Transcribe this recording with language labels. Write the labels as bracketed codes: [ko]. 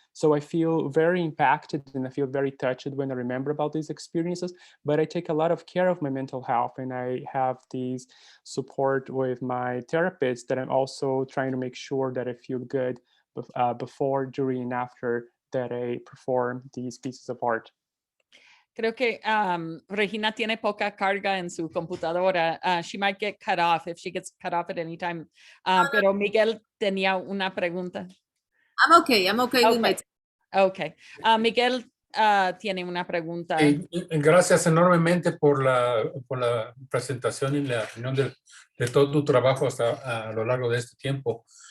[en] So I feel very impacted and I feel very touched when I remember about these experiences. But I take a lot of care of my mental health, and I have these support with my therapist that I'm also trying to make sure that I feel good before, during, and after that they perform these pieces of art. [es] Creo que Regína tiene poca carga en su computadora. [en] She might get cut off if she gets cut off at any time. [es] Pero Miguel tenía una pregunta. [en] I'm okay with my Okay. [es] Miguel tiene una pregunta. Gracias enormemente por la presentación y la opinión de todo tu trabajo a lo largo de este tiempo.